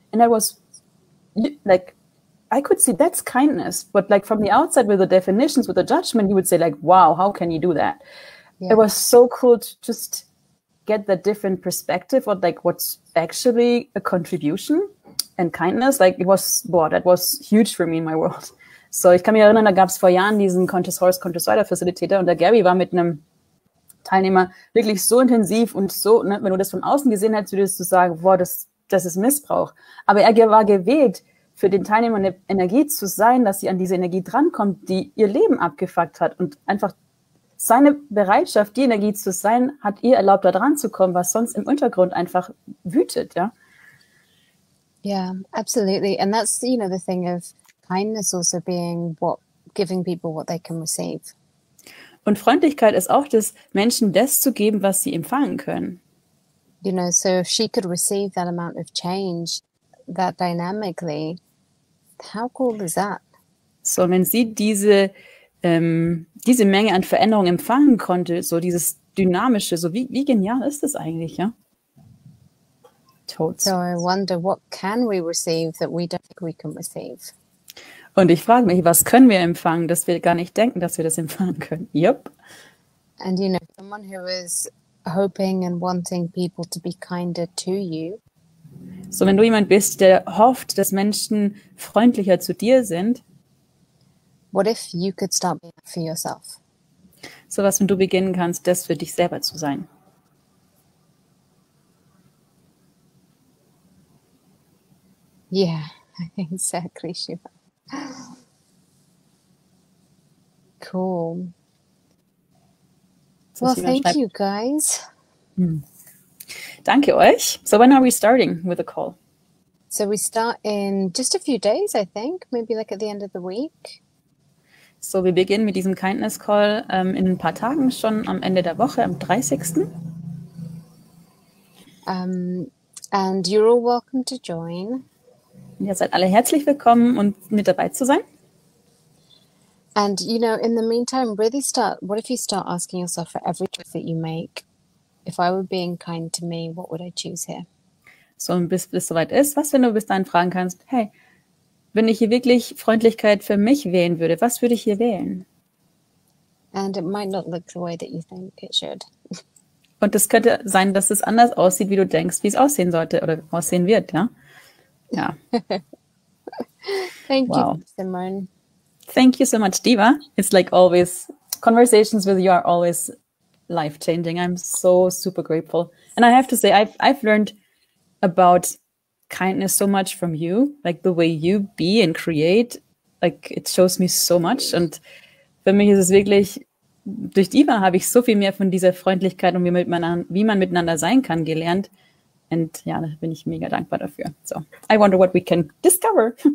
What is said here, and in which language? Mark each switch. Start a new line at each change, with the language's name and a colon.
English: And that was like, I could see that's kindness. But like from the outside with the definitions, with the judgment, you would say like, wow, how can you do that? Yeah. It was so cool to just get that different perspective of like what's actually a contribution and kindness. Like it was, that was huge for me in my world.
German: So, ich kann mich erinnern, da gab es vor Jahren diesen Conscious Horse, Conscious Rider Facilitator, und der Gary war mit einem Teilnehmer wirklich so intensiv und so, ne, wenn du das von außen gesehen hättest, würdest du sagen, boah, das ist Missbrauch. Aber er war gewählt, für den Teilnehmer eine Energie zu sein, dass sie an diese Energie drankommt, die ihr Leben abgefuckt hat, und einfach seine Bereitschaft, die Energie zu sein, hat ihr erlaubt, da dran zu kommen, was sonst im Untergrund einfach wütet, ja.
English: Yeah, absolutely. And that's, you know, the thing of kindness also being giving people what they can receive.
German: Und Freundlichkeit ist auch das, Menschen das zu geben, was sie empfangen können.
English: You know, so if she could receive that amount of change, that dynamically, how cool is that?
German: So, wenn sie diese Menge an Veränderung empfangen konnte, so dieses Dynamische, so wie genial ist das eigentlich, ja? Totes.
English: So I wonder, what can we receive that we don't think we can receive?
German: Und ich frage mich, was können wir empfangen, dass wir gar nicht denken, dass wir das empfangen können?
English: Yep. And, you know, someone who is hoping and wanting people to be kinder to you.
German: So, wenn du jemand bist, der hofft, dass Menschen freundlicher zu dir sind,
English: what if you could start being that for yourself?
German: So, was, wenn du beginnen kannst, das für dich selber zu sein.
English: Yeah, exactly, Shiva. Cool.
German: So,
English: Well,
German: Simon
English: thank
German: schreibt,
English: you guys.
German: danke euch.
English: So when are we starting with the call? So we start in just a few days, I think, maybe like at the end of the week.
German: So wir beginnen mit diesem Kindness Call in ein paar Tagen schon am Ende der Woche, am 30.
English: And you're all welcome to join.
German: Und ihr seid alle herzlich willkommen und mit dabei zu sein.
English: And, you know, in the meantime, really what if you start asking yourself for every choice that you make, if I were being kind to me, what would I choose here?
German: So, und bis soweit ist, was, wenn du bis dahin fragen kannst, hey, wenn ich hier wirklich Freundlichkeit für mich wählen würde, was würde ich hier wählen?
English: And it might not look the way that you think it should.
German: Und es könnte sein, dass es anders aussieht, wie du denkst, wie es aussehen sollte oder aussehen wird, ja? Ja.
English: Thank Wow. you, Simone. Thank you so much, Diva. It's like always, conversations with you are always life-changing. I'm so super grateful. And I have to say, I've learned about kindness so much from you, like the way you be and create, like it shows me so much.
German: Und für mich ist es wirklich, durch Diva habe ich so viel mehr von dieser Freundlichkeit und wie man miteinander sein kann gelernt. Und ja, da bin ich mega dankbar dafür.
English: So, I wonder what we can discover.